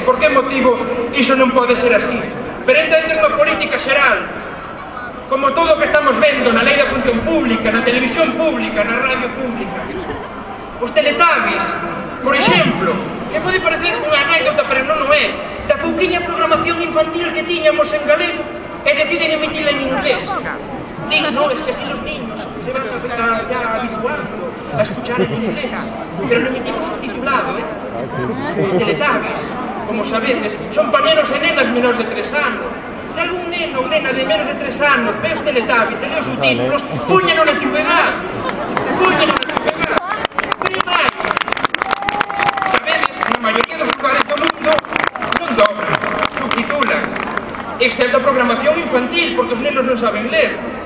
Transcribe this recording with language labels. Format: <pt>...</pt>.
<gl>Por que motivo iso non pode ser así? Pero entra dentro dunha política xeral, como todo o que estamos vendo na lei da función pública, na televisión pública, na radio pública. Os Teletubbies, por exemplo, que pode parecer unha anécdota, pero non o é, da pouquiña programación infantil que tiñamos en galego e deciden emitila en inglés.</gl> <es>Digo, no, es que así los niños se van ya habituando a escuchar en inglés, pero lo emitimos subtitulado,</es> <gl>Os Teletubbies, como sabedes, son pañeros e nenas menores de 3 anos. Se algún neno ou nena de menos de 3 anos ve os Teletubbies e lee os subtítulos, póñeno na TVG. Póñeno na TVG. Pero máis, sabedes, na maioría dos lugares do mundo non dobran, subtitulan, excepto a programación infantil, porque os nenos non saben ler.</gl>